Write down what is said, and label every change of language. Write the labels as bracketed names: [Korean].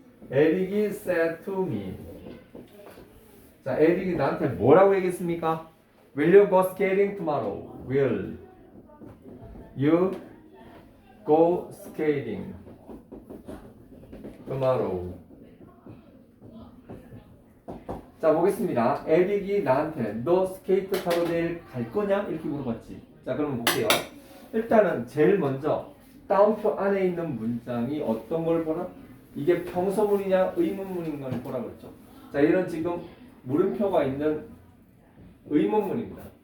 [English] 에릭이 said to me. [Korean] 자 에릭이 나한테 뭐라고 얘기했습니까? [English] Will you go skating tomorrow? Will you go skating tomorrow? [Korean] 자 보겠습니다. 에릭이 나한테 너 스케이트 타러 내일 갈 거냐? 이렇게 물어봤지. 자 그럼 볼게요. 일단은 제일 먼저 다운표 안에 있는 문장이 어떤 걸 보라? 이게 평서문이냐 의문문인 걸 보라 그랬죠. 자, 얘는 지금 물음표가 있는 의문문입니다.